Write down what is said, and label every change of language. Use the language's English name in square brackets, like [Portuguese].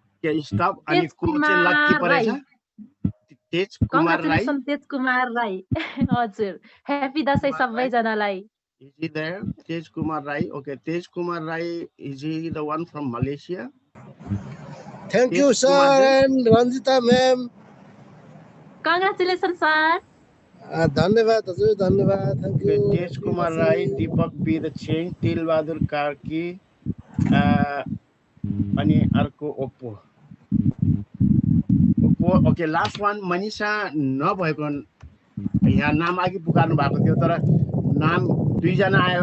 [Nepali] के स्टप अनि को चाहिँ लकी परेछ? तेज कुमार राई। तेज कुमार राई हजुर, ह्यापी दशैं सबैजनालाई। [English] Is he there? Tej Kumar Rai. Okay, Tej Kumar Rai, is he the one from Malaysia? Thank you, sir, and Ranjita ma'am. Congratulations, sir. [Nepali] धन्यवाद हजुर, धन्यवाद, [English] thank you. [Nepali] Tej Kumar Rai, Deepak Be the Change, Til Bahadur Karki, अनि अर्को Oppo. Okay last one Manisha नभएको यहाँ नाम अघि पुकार्नु भएको थियो, तर नाम 2 जना आयो।